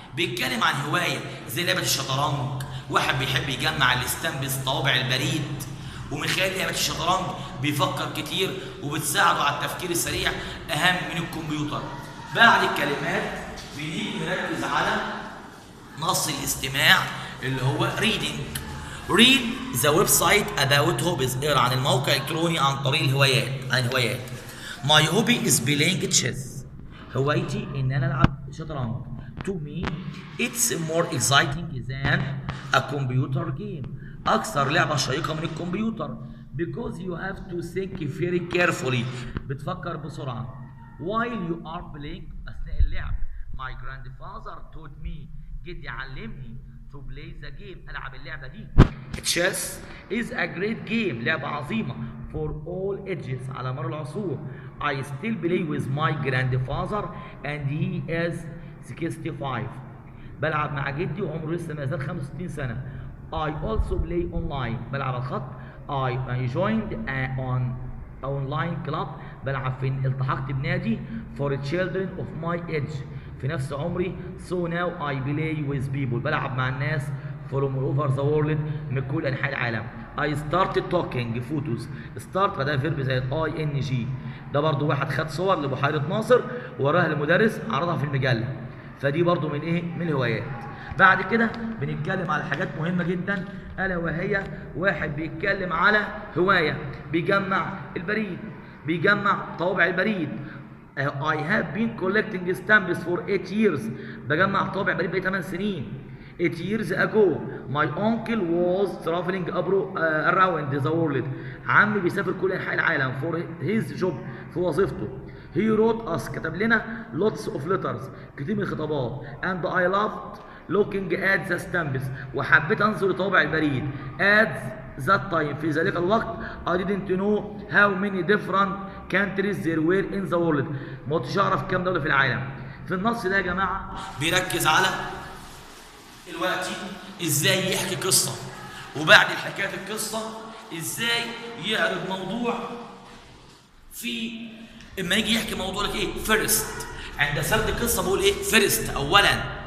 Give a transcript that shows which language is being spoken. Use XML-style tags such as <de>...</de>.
<ar>بيتكلم عن هوايه زي لعبه الشطرنج، واحد بيحب يجمع الاستامبس طوابع البريد، ومن خلال لعبه الشطرنج بيفكر كتير وبتساعده على التفكير السريع اهم من الكمبيوتر. بعد الكلمات بنيجي نركز على نص الاستماع اللي هو reading.</ar> <en>read the website about hobbies.</en> <ar>اقرا عن الموقع الالكتروني عن طريق الهوايات، عن الهوايات.</ar> <en>my hobby is playing chess.</en> <ar>هوايتي ان انا العب شطرنج.</ar> <en>to me it's more exciting than a computer game.</en> <ar>اكثر لعبه شيقه من الكمبيوتر.</ar> <en>because you have to think very carefully.</en> <ar>بتفكر بسرعه.</ar> <en>while you are playing</en> <ar>اثناء اللعب.</ar> <en>my grandfather taught me.</en> <ar>جدي علمني</ar> <en>to play the game.</en> <ar>العب اللعبه دي.</ar> <en>chess is a great game.</en> <ar>لعبه عظيمه</ar> <en>for all ages</en> <ar>على مر العصور.</ar> <en>I still play with my grandfather and he is 65.</en> <ar>بلعب مع جدي وعمره لسه ما زال 65 سنه.</ar> <en>I also play online.</en> <ar>بلعب الخط.</ar> <en>I joined on online club.</en> <ar>بلعب التحقت بنادي</ar> <en>for children of my age</en> <ar>في نفس عمري.</ar> <en>so now I play with people.</en> <ar>بلعب مع الناس</ar> <en>from all over the world</en> <ar>من كل انحاء العالم.</ar> <en>I started talking photos.</en> <ar>start ده فيرب زي ing. ده برضو واحد خد صور لبحيرة ناصر وراها المدرس عرضها في المجلة، فدي برضو من ايه؟ من الهوايات. بعد كده بنتكلم على حاجات مهمة جدا الا وهي واحد بيتكلم على هواية بيجمع البريد، بيجمع طوابع البريد.</ar> <en>I have been collecting stamps for 8 years.</en> <ar>بجمع طوابع بريد بقالي 8 سنين.</ar> <en>8 years ago my uncle was traveling around the world.</en> <ar>عمي بيسافر كل انحاء العالم</ar> <en>for his job</en> <ar>في وظيفته.</ar> <en>he wrote us</en> <ar>كتب لنا</ar> <en>lots of letters</en> <ar>كتير من الخطابات.</ar> <en>and I loved looking at the stamps</en> <ar>وحبيت انظر لطوابع البريد.</ar> <en>at that time</en> <ar>في ذلك الوقت</ar> <en>I didn't know how many different countries there were in the world.</en> <ar>ما كنتش اعرف كام دوله في العالم. في النص ده يا جماعه بيركز على دلوقتي ازاي يحكي قصه، وبعد حكايه القصه ازاي يعرض موضوع. في اما يجي يحكي موضوع لك ايه؟ فيرست. عند سرد القصه بقول ايه؟ فيرست اولا.</ar>